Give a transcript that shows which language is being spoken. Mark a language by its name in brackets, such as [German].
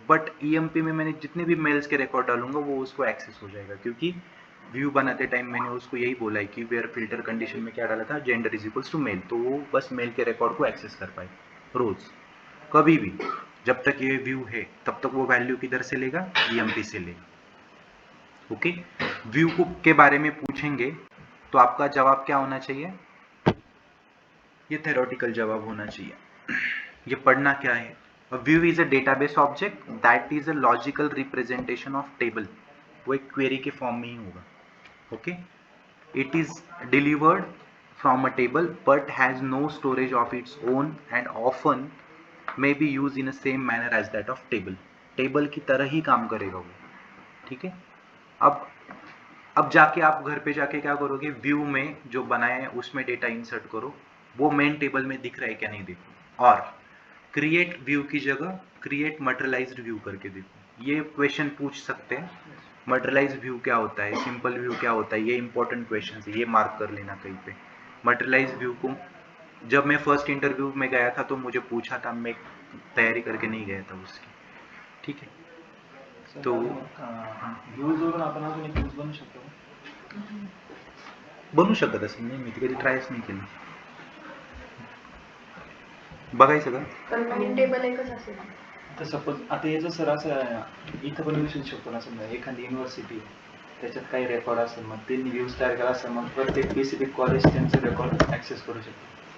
[Hindi] But EMP में मैंने जितने भी मेल्स के रिकॉर्ड डालूंगा वो उसको एक्सेस हो जाएगा, क्योंकि व्यू बनाते टाइम मैंने उसको यही बोला है कि वेयर फिल्टर कंडीशन में क्या डाला था, [English] gender is equals to male, [Hindi] तो वो बस मेल के रिकॉर्ड को एक्सेस कर पाए रोज, कभी भी। जब तक ये व्यू है तब तक वो वैल्यू किधर से लेगा, EMP से लेगा। ओके, व्यू को के बारे में पूछेंगे तो आपका जवाब क्या होना चाहिए, ये थ्योरेटिकल जवाब होना चाहिए। ये पढ़ना क्या है, [English] a view is a database object that is a logical representation of table, [Hindi] वो एक क्वेरी के फॉर्म में ही होगा। [English] okay, it is delivered from a table but has no storage of its own and often may be used in the same manner as that of table, [Hindi] table की तरह ही काम करेगा वो। ठीक है, अब जाके आप घर पे जाके क्या करोगे, व्यू में जो बनाए हैं उसमें डेटा इंसर्ट करो, वो मेन टेबल में दिख रहा है क्या नहीं देखो। और क्रिएट व्यू की जगह क्रिएट मटेरियलाइज्ड व्यू करके देखो। ये क्वेश्चन पूछ सकते हैं, मटेरियलाइज्ड व्यू क्या होता है, सिंपल व्यू क्या होता है, ये इंपॉर्टेंट क्वेश्चन है, ये मार्क कर लेना कहीं पे। मटेरियलाइज्ड व्यू को जब मैं फर्स्ट इंटरव्यू में गया था तो मुझे पूछा था, मैं तैयारी करके नहीं गया था उसकी, ठीक है। तो [Marathi] व्ह्यूज वरून आपण अजून एक व्ह्यूज बनवू शकतो. बनवू शकत असेल, नाही मी ते कधी ट्रायच नाही केलं. बघायचं का? पण मेन टेबल एकच असेल. तर सपोज आता याचं सर असं इथं पण विचारू शकतो ना, समजा एखादी युनिव्हर्सिटी त्याच्यात काही रेकॉर्ड असेल, मग त्यांनी व्ह्यूज तयार केला असेल, मग प्रत्येक स्पेसिफिक कॉलेज त्यांचं रेकॉर्ड ऍक्सेस करू शकतो.